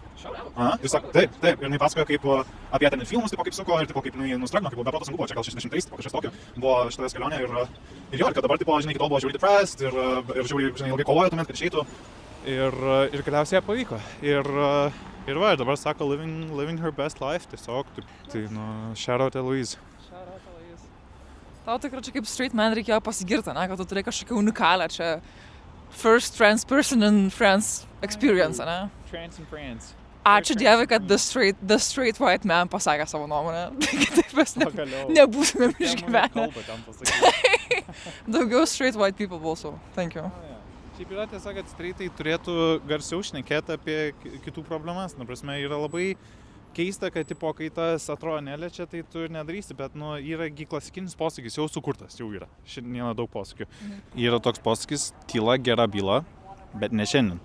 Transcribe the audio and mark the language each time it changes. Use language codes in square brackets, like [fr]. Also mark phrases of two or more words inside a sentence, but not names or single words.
[lt] Ir sako, taip, ir jinai pasakojo, kaip apie ten filmus, kaip suko, ir kaip jinai nustragino, kaip buvo beproto sunku, čia gal 63, kažkas tokio, buvo šitas kelionė, ir kad dabar, žinai, iki tol buvo žiauriai depressed, ir žiauriai, žinai, ilgai kovojo tuomet, kad išeitų, ir galiausiai pavyko. Ir dabar sako, [en] living her best life, [lt] tiesiog, tai, [en] shout out Eloiza. [lt] Tau tikrai čia kaip [en] straight man [lt] reikėjo pasigirti, ne, kad tu turėjai kažkokią unikalią čia [en] first trans person in France experience, [lt] ne? [en] Trans in France. [lt] Ačiū Dievui, kad [en] the straight white man [lt] pasakė savo nuomonę. Kitaip mes nebūtumėm išgyvenę. Daugiau [en] straight white people [lt] balsų. [en] Thank you. [lt] Šiaip yra tiesa, kad straightai turėtų garsiau šnekėti apie kitų problemas. Na prasme, yra labai keista, kad kai tas atrodo neliečia, tai tu ir nedarysi, bet yra klasikinis posakis, jau sukurtas, jau yra. Šiandieną daug posakių. Yra toks posakis, tyla gera byla, bet ne šiandien.